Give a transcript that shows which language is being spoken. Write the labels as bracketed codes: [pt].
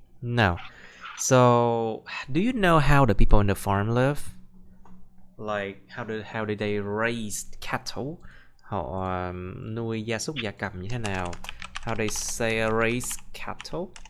[en] Now, so do you know how the people in the farm live? Like how do they raise cattle? [vi] Họ nuôi gia súc gia cầm như thế nào? [en] How they say raise cattle?